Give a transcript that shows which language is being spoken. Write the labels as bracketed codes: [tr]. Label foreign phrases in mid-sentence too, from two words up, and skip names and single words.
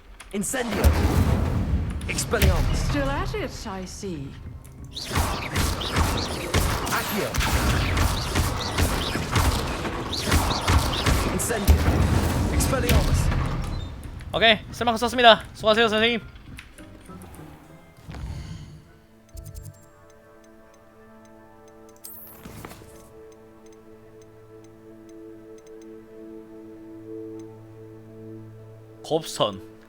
[ko] Incendio. Expelliarmus. [en] Still at it, I see. [ko] Accio. Incendio. Expelliarmus. 오케이, 쓸만큼 썼습니다. 수고하세요, 선생님. 곱선.